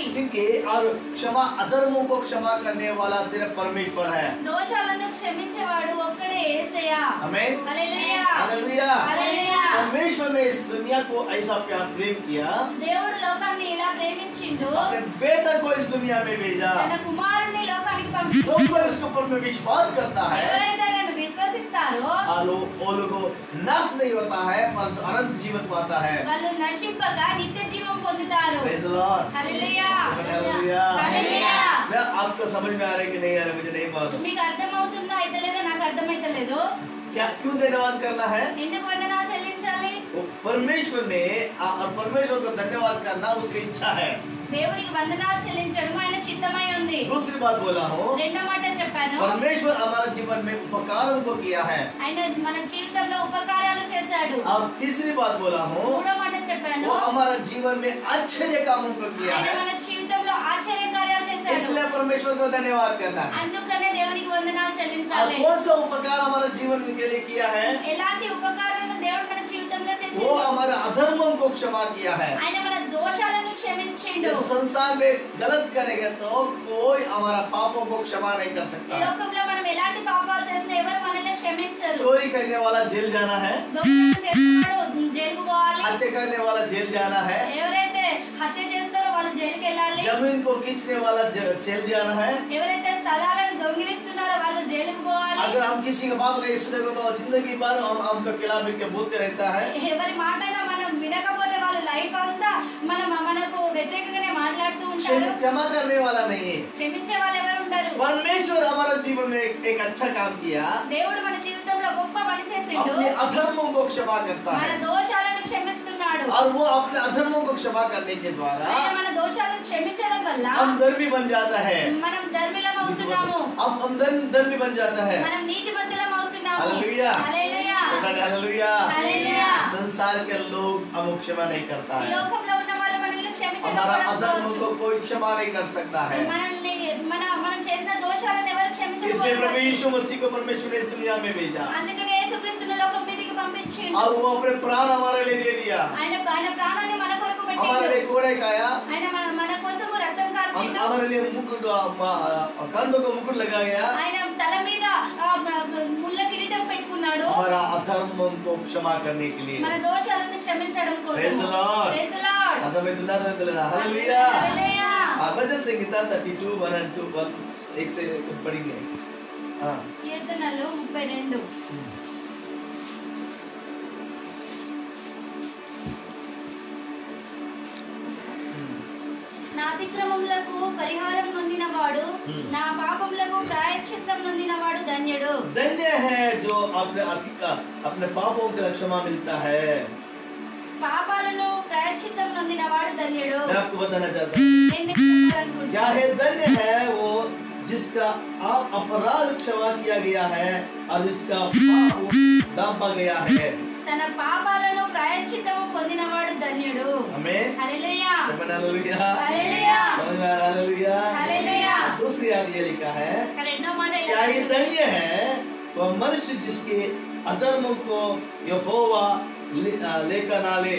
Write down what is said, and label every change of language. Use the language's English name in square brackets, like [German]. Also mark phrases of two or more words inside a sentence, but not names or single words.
[Hindi] क्योंकि और क्षमा अधर्मों को क्षमा करने वाला सिर्फ परमेश्वर है। [Telugu] దోషాలను క్షమించేవాడు ఒక్కడే యేసయ్య. [Hindi] आमीन, [Telugu] హల్లెలూయా. [Hindi] हालेलुया। [Telugu] హల్లెలూయా. [Hindi] परमेश्वर ने इस दुनिया को ऐसा प्यार प्रेम किया, [Telugu] దేవుడు లోకాన్ని ఇలా ప్రేమించిండు. [Hindi] अपने बेटा को इस दुनिया में भेजा, [Telugu] తన కుమారుని లోకానికి [Hindi] जो [Telugu] పంపించాడు. [Hindi] कोई उसके ऊपर में विश्वास करता है [Telugu] ఎవరైతే ఆయనను విశ్వసిస్తారో [Hindi] वो लोगों नाश नहीं होता है परंतु अनंत जीवन पाता है। [Telugu] వాళ్ళు నశింపగా నిత్య జీవం పొందుతారు. [English] Praise the Lord। [Telugu] హల్లెలూయా. [Hindi] हालेलुया। [Telugu] హల్లెలూయా. [Hindi] मैं आपको समझ में आ रहा है कि नहीं आ रहा है मुझे नहीं मालूम। [Telugu] మీకు అర్థమవుతుందో అయితే లేదో నాకు అర్థమైతలేదు. [Hindi] क्या क्यों धन्यवाद करना है? [Telugu] ఎందుకు వందనాలు చెల్లించాలి? [Hindi] वो परमेश्वर ने और परमेश्वर को धन्यवाद करना उसकी इच्छा है। [Telugu] దేవునికి వందనాలు చెల్లించడం ఆయన చిత్తమై ఉంది. [Hindi] दूसरी बात बोला हूँ, [Telugu] రెండో మాట చెప్పాను. [Hindi] परमेश्वर हमारे जीवन में उपकारों को किया है। [Telugu] ఆయన మన జీవితంలో ఉపకారాలు చేశాడు. [Hindi] और तीसरी बात बोला हूँ, [Telugu] మూడో మాట చెప్పాను. [Hindi] वो हमारे जीवन में आश्चर्य कामों को किया [Telugu] ఆయన [Hindi] है, [Telugu] మన జీవితంలో ఆశ్చర్య కార్యాలు చేశాడు. [Hindi] इसलिए परमेश्वर को धन्यवाद करना है। [Telugu] అందుకనే దేవునికి వందనాలు [Hindi] और [Telugu] చెల్లించాలి. [Hindi] कौन सा उपकार हमारे जीवन के लिए किया है? [Telugu] ఎలాంటి ఉపకారాలను దేవుడు మన జీవితంలో [Hindi] वो [Telugu] చేశాడు? [Hindi] हमारे अधर्मों को क्षमा किया है। [Telugu] ఆయన మన దోషాలను క్షమించిండు. [Hindi] इस संसार में गलत करेगा तो कोई हमारा पापों को क्षमा नहीं कर [Telugu] ఈ [Hindi] सकता। [Telugu] లోకంలో మనం ఎలాంటి పాపాలు చేసినా ఎవరు మనల్ని క్షమించరు. [Hindi] चोरी करने वाला जेल जाना है, [Telugu] దొంగతనం చేస్తున్నాడు జైలుకు పోవాలి. [Hindi] हत्या करने वाला जेल जाना है, [Telugu] ఎవరైతే హత్య చేస్తారో వాళ్ళు జైలుకి వెళ్ళాలి. [Hindi] जमीन को खींचने वाला जेल जाना है। [Telugu] ఎవరైతే స్థలాలను దొంగిలిస్తున్నారో వాళ్ళు జైలుకు పోవాలి. [Hindi] अगर हम किसी की बात नहीं सुनेंगे तो जिंदगी भर हमको खिलाफ के बोलते रहता है। [Telugu] ఎవరి మాటైనా మనం వినకపోతే వాళ్ళు లైఫ్ అంతా మనకు వ్యతిరేకంగానే మాట్లాడుతూ ఉంటారు. [Hindi] क्षमा करने वाला नहीं है। [Telugu] క్షమించే వాళ్ళు ఎవరు ఉండరు. [Hindi] परमेश्वर हमारे जीवन में एक अच्छा काम किया, [Telugu] దేవుడు మన జీవితంలో గొప్ప పని చేసిండు. [Hindi] अपने अधर्मों को क्षमा करता [Telugu] మన [Hindi] है [Telugu] దోషాలను క్షమిస్తున్నాడు. [Hindi] और वो अपने अधर्मों को क्षमा करने के द्वारा [Telugu] ఆయన మన దోషాలను క్షమించడం వల్ల [Hindi] हम धर्मी बन जाता है। [Telugu] మనం ధర్మిలం అవుతున్నాము. [Hindi] हम धर्मी बन जाता है। [Telugu] మనం నీతిమంతులం అవుతున్నాము. [Hindi] हालेलुया। [Telugu] హల్లెలూయా. [Hindi] हालेलुया। हालेलुया। संसार के लोग हमको क्षमा नहीं करता [Telugu] ఈ [Hindi] है, [Telugu] లోకంలో ఉన్న వాళ్ళు మనల్ని [Hindi] हमारा [Telugu] క్షమించకపోవచ్చు. [Hindi] अधर्मों को कोई क्षमा नहीं कर सकता है। [Telugu] మనల్ని మనం చేసిన దోషాలను ఎవరు [Hindi] इसलिए प्रभु [Telugu] క్షమించకపోవచ్చు. [Hindi] यीशु मसीह को परमेश्वर ने इस दुनिया में भेजा [Telugu] అందుకనే యేసుక్రీస్తును లోకం మీదకి పంపించిండు. [Hindi] और वो अपने प्राण हमारे लिए दे दिया, [Telugu] ఆయన ప్రాణాన్ని మన కొరకు [Hindi] हमारे [Telugu] పెట్టిండు. [Hindi] लिए कोड़े खाया, [Telugu] ఆయన మన కోసము రక్తం కార్చిండు. [Hindi] हमारे लिए मुकुट कंधों को मुकुट लगाया, [Telugu] ఆయన తల మీద ముళ్ళ కిరీటం పెట్టుకున్నాడు. [Hindi] हमारा अधर्मों को क्षमा करने के लिए। [Telugu] మన దోషాలను క్షమించడం కోసం. [English] Praise the Lord। Praise the Lord. [Hindi] हालेलुया। [Telugu] హల్లెలూయా. [Hindi] भजन संहिता 32 1 and 2 1 एक से पढ़ेंगे। हाँ [Telugu] కీర్తనలు 32. నా అతిక్రమములకు పరిహారం నొందినవాడు, నా పాపములకు ప్రాయశ్చిత్తం నొందినవాడు ధన్యుడు. [Hindi] धन्य है जो अपने पापों के क्षमा मिलता है। [Telugu] పాపాలను ప్రాయశ్చిత్తం నొందినవాడు ధన్యుడు. [Hindi] मैं आपको बताना चाहता हूँ, [Telugu] నేను మీకు చెప్పాలనుకుంటున్నాను. [Hindi] चाहे धन्य है वो जिसका आप अपराध क्षमा किया गया है और जिसका पाप दांपा गया है। [Telugu] తన పాపాలను ప్రాయశ్చిత్తము పొందినవాడు ధన్యుడు. [Hindi] हमें [Telugu] హల్లెలూయా. [Hindi] हालेलुया। [Telugu] హల్లెలూయా. [Hindi] समझ में आ रहा है? हालेलुया। [Telugu] హల్లెలూయా. [Hindi] दूसरी बात ये लिखा है, [Telugu] ఇక్కడ ఎన్నో మాట ఇలా [Hindi] क्या ये [Telugu] రాసి ఉంది. [Hindi] धन्य है वह मनुष्य जिसके अधर्मों को यहोवा लेकर ना ले।